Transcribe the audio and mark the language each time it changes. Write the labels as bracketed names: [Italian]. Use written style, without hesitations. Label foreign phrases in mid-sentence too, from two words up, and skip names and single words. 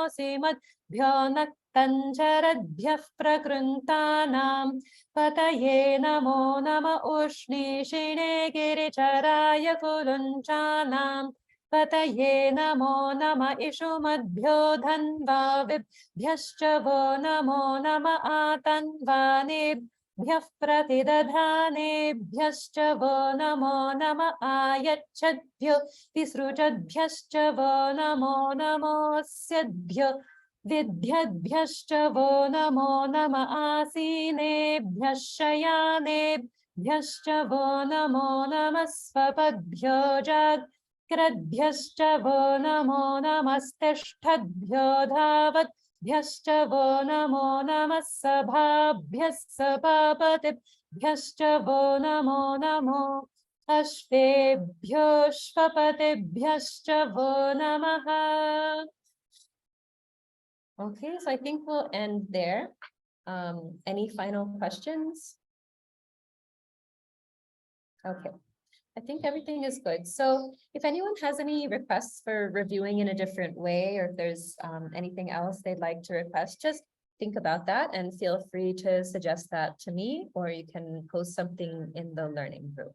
[Sanskrit] simadbhyo naktancharadbhyah prakruntanam pataye namo nama ushnishine giricharaya kulunchanam pataye namo nama ishumadbhyo dhanvavibhyascha vo namo nama atanvanib Bhyah pratidadhanebhyascha vo namo nama ayachadbhyo visrujadbhyascha vo namo namosyadbhyo vidyadbhyascha vo namo nama asinebhyashayanebhyascha vo namo namasvapadbhyo jagradbhyascha vo namo namasteshtadbhyo dhavat Bhyascha vo namo namah sabhabhyas sabapatibhyascha vo namo namo ashvebhyo shvapatibhyascha vo namaha. [English] Okay, so I think we'll end there. Any final questions? Okay. I think everything is good. So if anyone has any requests for reviewing in a different way, or if there's anything else they'd like to request, just think about that and feel free to suggest that to me, or you can post something in the learning group.